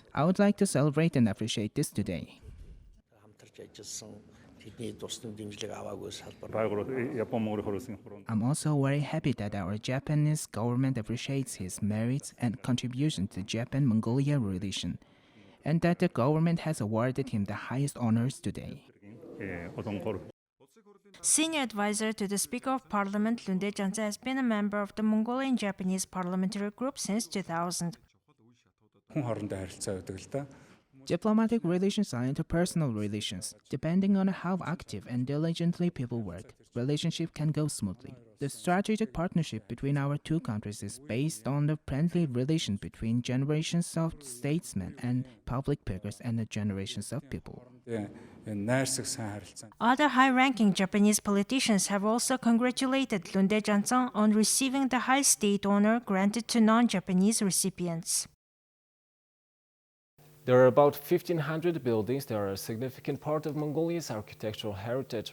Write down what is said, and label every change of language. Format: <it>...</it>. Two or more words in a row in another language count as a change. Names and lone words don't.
<en>I would like to celebrate and appreciate this today. I'm also very happy that our Japanese government appreciates his merits and contribution to Japan-Mongolia relation, and that the government has awarded him the highest honors today. Senior advisor to the Speaker of Parliament, Lunde Jansa, has been a member of the Mongolian Japanese parliamentary group since 2000.</en> <mn>Хүн хоорондоо харилцаа байдаг л да.</mn> <en>Diplomatic relations are interpersonal relations. Depending on how active and diligently people work, relationship can go smoothly. The strategic partnership between our two countries is based on the friendly relation between generations of statesmen and public figures and the generations of people.</en> <mn>Найрсаг сайн харилцаа.</mn> <en>Other high-ranking Japanese politicians have also congratulated Lunde Jansa on receiving the high state honor granted to non-Japanese recipients. There are about 1,500 buildings that are a significant part of Mongolia's architectural heritage.</en>